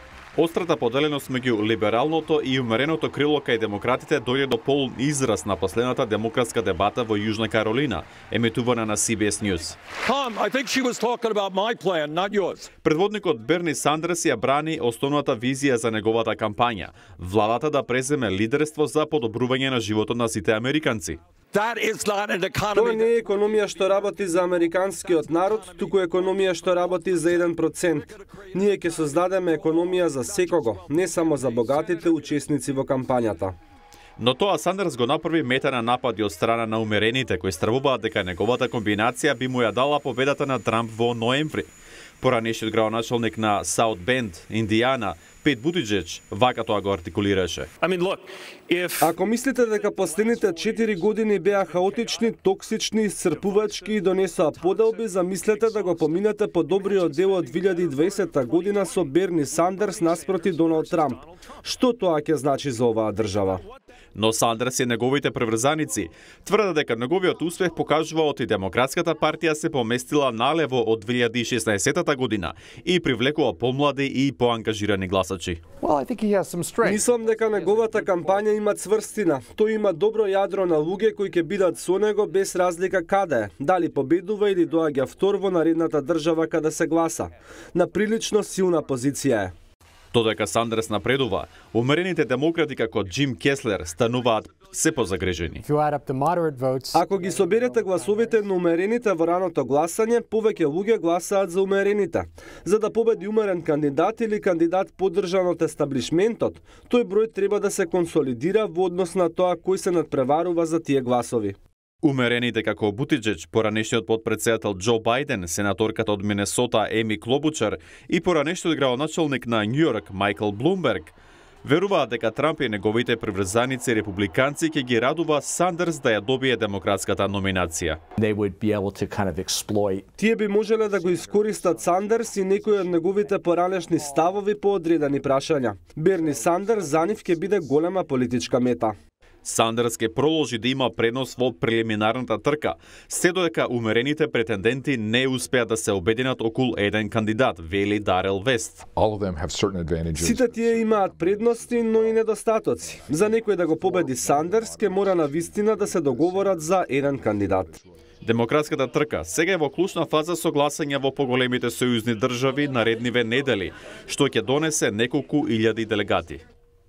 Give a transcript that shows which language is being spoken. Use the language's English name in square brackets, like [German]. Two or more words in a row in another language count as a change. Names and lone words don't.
[Macedonian] Острата поделеност меѓу либералното и умереното крило кај демократите дојде до полн израз на последната демократска дебата во Јужна Каролина, емитувана на CBS News. [English] Tom, I think she was talking about my plan, not yours. [Macedonian] Предводникот Берни Сандерс ја брани основната визија за неговата кампања, владата да преземе лидерство за подобрување на животот на сите американци. [English] That is not an [Macedonian] Тоа [English] economy. [Macedonian] не е економија што работи за американскиот народ, туку економија што работи за 1%. Ние ќе создадеме економија за секого, не само за богатите учесници во кампањата. Но тоа Сандерс го направи мета на напади од страна на умерените, кои стравуваат дека неговата комбинација би му ја дала победата на Трамп во ноември. Поранешниот градоначалник на Саут Бенд, Индијана, Пет Бутиџеџ, вака тоа го артикулираше. [English] I mean, look, if [Macedonian] Ако мислите дека последните 4 години беа хаотични, токсични, исцрпувачки и донесоа поделби, замислете да го поминете по добриот дел од 2020 година со Берни Сандерс наспроти Доналд Трамп. Што тоа ќе значи за оваа држава? Но Сандерс и неговите приврзаници тврдат дека неговиот успех покажува оти Демократската партија се поместила налево од 2016 година и привлекува помлади и поангажирани гласачи. [English] Well, I think he has some strength. [Macedonian] Мислам дека неговата кампања има цврстина. Тој има добро јадро на луѓе кои ќе бидат со него без разлика каде е. Дали победува или доаѓа втор во наредната држава каде се гласа. На прилично силна позиција е. Додека Сандерс напредува, умерените демократи како Џим Кеслер стануваат се позагрежени. [English] If you add up the moderate votes, [Macedonian] Ако ги соберете гласовите на умерените во раното гласање, повеќе луѓе гласаат за умерените. За да победи умерен кандидат или кандидат поддржан од естаблишментот, тој број треба да се консолидира во однос на тоа кој се надпреварува за тие гласови. Умерените како Бутиџеџ, поранешниот подпредседател Џо Бајден, сенаторката од Минесота Еми Клобучар и поранешниот градоначалник на Њујорк Мајкл Блумберг, веруваат дека Трамп и неговите приврзаници републиканци ќе ги радува Сандерс да ја добие демократската номинација. [English] They would be able to kind of exploit [Macedonian] Тие би можеле да го искористат Сандерс и некои од неговите поранешни ставови по одредени прашања. Берни Сандерс за нив ќе биде голема политичка мета. Сандерс ќе продолжи да има предност во прелиминарната трка, се додека умерените претенденти не успеат да се обединат околу еден кандидат, вели Дарел Вест. [English] All of them have certain advantages. [Macedonian] Сите тие имаат предности, но и недостатоци. За некој да го победи Сандерс, ќе мора на вистина да се договорат за еден кандидат. Демократската трка сега е во клучна фаза со гласање во поголемите сојузни држави наредниве недели, што ќе донесе неколку илјади делегати.